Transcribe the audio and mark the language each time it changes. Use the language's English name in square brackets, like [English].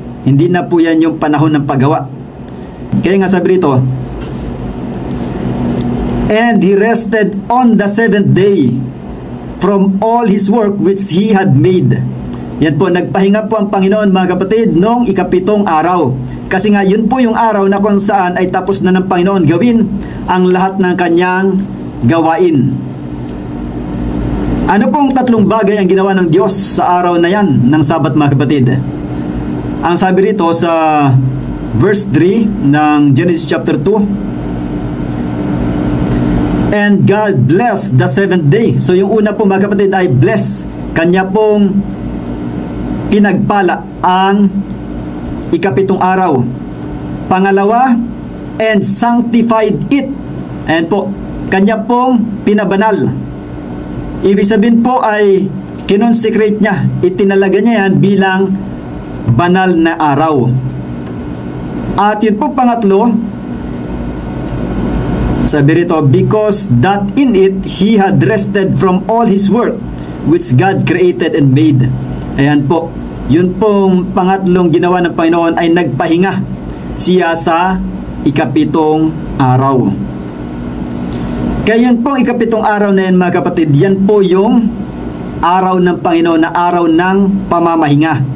[Filipino] Hindi na po yan yung panahon ng paggawa. Kaya nga sabi rito, [English] and he rested on the seventh day from all his work which he had made. [Filipino] Yan po, nagpahinga po ang Panginoon, mga kapatid, noong ikapitong araw. Kasi nga, yun po yung araw na kung saan ay tapos na ng Panginoon gawin ang lahat ng kanyang gawain. Ano pong tatlong bagay ang ginawa ng Diyos sa araw na yan ng Sabat, mga kapatid? Ang sabi rito sa verse 3 ng Genesis chapter 2, [English] and God blessed the seventh day. [Filipino] So yung una po, mga kapatid, ay bless. Kanya pong pinagpala ang ikapitong araw. Pangalawa, [English] and sanctified it. [Filipino] Ayan po, kanya pong pinabanal. Ibig sabihin po ay kinonsecrate niya, itinalaga niya yan bilang banal na araw. At yun po pangatlo, sabi rito, [English] because that in it he had rested from all his work which God created and made. [Filipino] Ayan po, yun pong pangatlong ginawa ng Panginoon ay nagpahinga siya sa ikapitong araw. Kaya yun pong ikapitong araw na yan, mga kapatid, yan po yung araw ng Panginoon na araw ng pamamahinga.